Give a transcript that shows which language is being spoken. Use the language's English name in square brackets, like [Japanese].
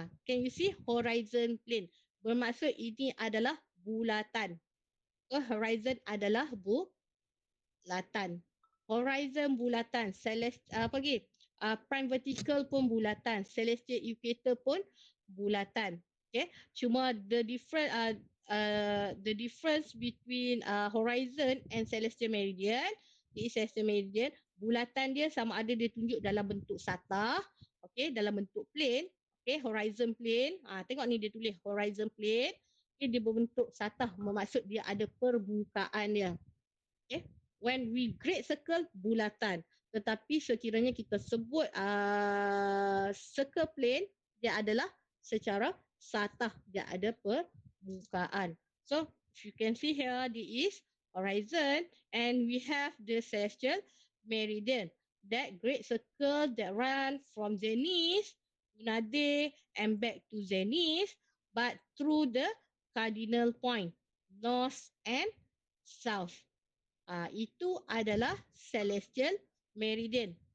[English] Can you see horizon plane? [Malay] Bermaksud ini adalah bulatan. Horizon adalah bulatan. Horizon bulatan. Apa lagi? Prime vertical pun bulatan. Celestial equator pun bulatan. Okay. Cuma [English] the difference between horizon and celestial meridian, [Malay] celestial meridian, bulatan dia sama ada dia tunjuk dalam bentuk satah, okay, dalam bentuk plane, okay, horizon plane. Tengok ni dia tulis horizon plane, okay, dia berbentuk satah, bermaksud dia ada permukaan dia. Okay. [English] When we great circle, bulatan. [Malay] Tetapi sekiranya kita sebut circle plane, dia adalah secara satah, dia ada permukaan. [English] So, if you can see here, this is horizon and we have the celestial meridian. That great circle that run from zenith, nadi, and back to zenith, but through the cardinal point, north and south. [Malay] Itu adalah celestial meridian.